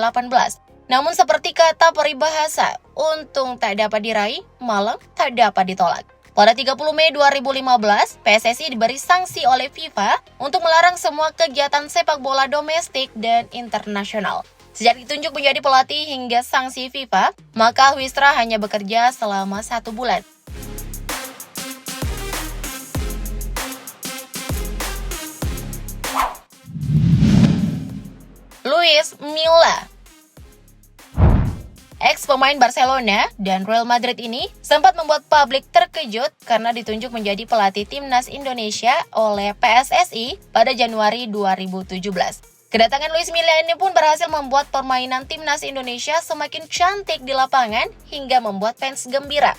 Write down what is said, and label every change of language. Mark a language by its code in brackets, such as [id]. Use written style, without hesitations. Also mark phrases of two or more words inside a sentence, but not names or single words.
[id] Namun seperti kata peribahasa, untung tak dapat diraih, malang tak dapat ditolak. Pada 30 Mei 2015, PSSI diberi sanksi oleh FIFA untuk melarang semua kegiatan sepak bola domestik dan internasional. Sejak ditunjuk menjadi pelatih hingga sanksi FIFA, maka Hoekstra hanya bekerja selama 1 bulan. Luis Milla. Ex-pemain Barcelona dan Real Madrid ini sempat membuat publik terkejut karena ditunjuk menjadi pelatih timnas Indonesia oleh PSSI pada Januari 2017. Kedatangan Luis Milla ini pun berhasil membuat permainan timnas Indonesia semakin cantik di lapangan hingga membuat fans gembira.